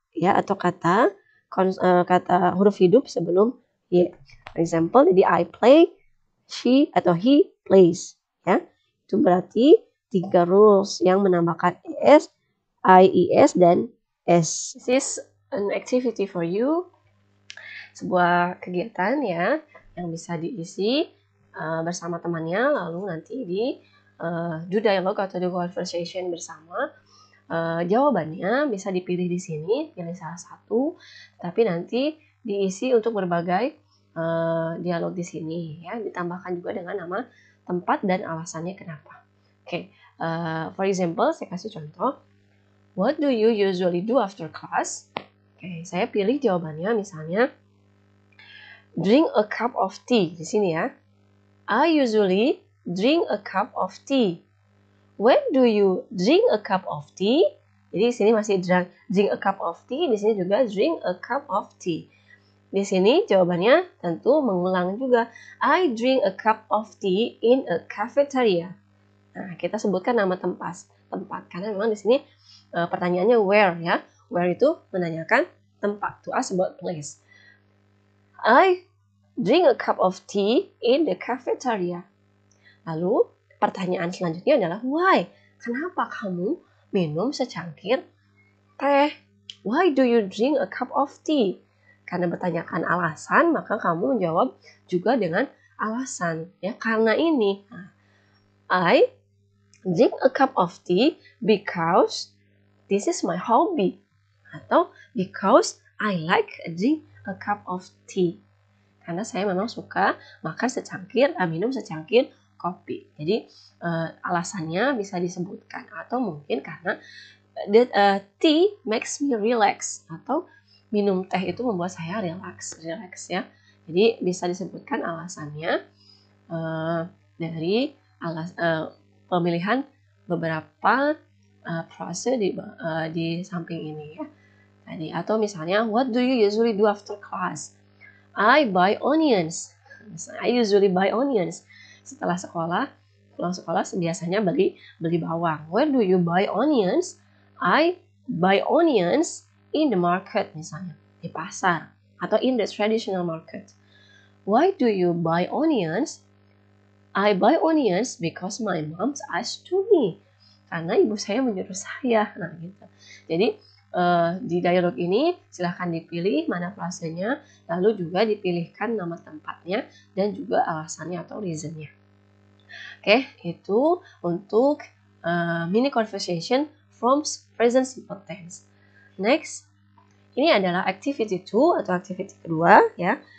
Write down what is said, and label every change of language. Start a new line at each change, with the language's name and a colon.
Indonesian: Ya, atau kata huruf hidup sebelum Y.
English: For example, jadi I play, she atau he plays.
Indonesian: Ya, itu berarti 3 rules yang menambahkan es, IES, dan S.
English: This is an activity for you.
Indonesian: Sebuah kegiatan ya yang bisa diisi bersama temannya, lalu nanti do dialogue atau do conversation bersama. Jawabannya bisa dipilih di sini, pilih salah satu, tapi nanti diisi untuk berbagai dialog di sini ya, ditambahkan juga dengan nama tempat dan alasannya kenapa. For example, saya kasih contoh.
English: What do you usually do after class? Saya pilih jawabannya misalnya drink a cup of tea di sini ya. I usually drink a cup of tea. When do you drink a cup of tea?
Indonesian: Jadi di sini masih drink a cup of tea, di sini juga drink a cup of tea. Di sini jawabannya tentu mengulang juga.
English: I drink a cup of tea in a cafeteria.
Indonesian: Nah, kita sebutkan nama tempat karena memang di sini pertanyaannya where ya. Where itu menanyakan tempat, to ask about place.
English: I drink a cup of tea in the cafeteria.
Indonesian: Lalu pertanyaan selanjutnya adalah why? Kenapa kamu minum secangkir teh?
English: Why do you drink a cup of tea?
Indonesian: Karena bertanyakan alasan, maka kamu menjawab juga dengan alasan. Ya, karena ini.
English: I drink a cup of tea because this is my hobby. Atau because I like drink a cup of tea.
Indonesian: Karena saya memang suka minum secangkir kopi. Jadi alasannya bisa disebutkan atau mungkin karena tea makes me relax atau minum teh itu membuat saya relax ya. Jadi bisa disebutkan alasannya dari pemilihan beberapa frase di samping ini ya.
English: Tadi atau misalnya what do you usually do after class? I buy onions.
Indonesian: I usually buy onions. Setelah pulang sekolah biasanya beli bawang.
English: Where do you buy onions? I buy onions in the market misalnya, di pasar atau in the traditional market. Why do you buy onions? I buy onions because my mom asked to me.
Indonesian: Karena ibu saya menyuruh saya. Nah, gitu. Jadi di dialog ini silahkan dipilih mana frasenya, lalu juga dipilihkan nama tempatnya dan juga alasannya atau reasonnya. Itu untuk mini conversation from present simple tense. Next, ini adalah activity 2 atau activity kedua ya.